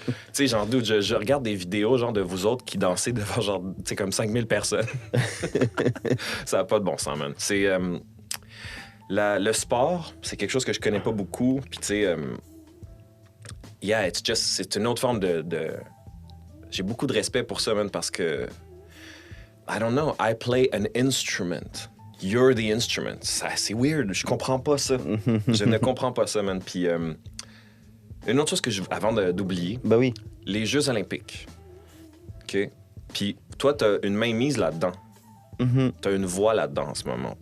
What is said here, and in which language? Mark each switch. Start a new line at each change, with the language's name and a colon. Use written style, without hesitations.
French: Tu sais, genre, dude, je regarde des vidéos, genre, de vous autres qui dansez devant, genre, tu sais, comme 5000 personnes. Ça n'a pas de bon sens, man. C'est... le sport, c'est quelque chose que je connais pas beaucoup. Puis, tu sais... c'est une autre forme de... J'ai beaucoup de respect pour ça, man, parce que...
English: I don't know, I play an instrument. You're the instrument.
French: C'est weird, je comprends pas ça. Je ne comprends pas ça, man. Puis, une autre chose avant d'oublier, Ben oui. les Jeux olympiques. OK? Puis, toi, t'as une main mise là-dedans. T'as une voix là-dedans en ce moment.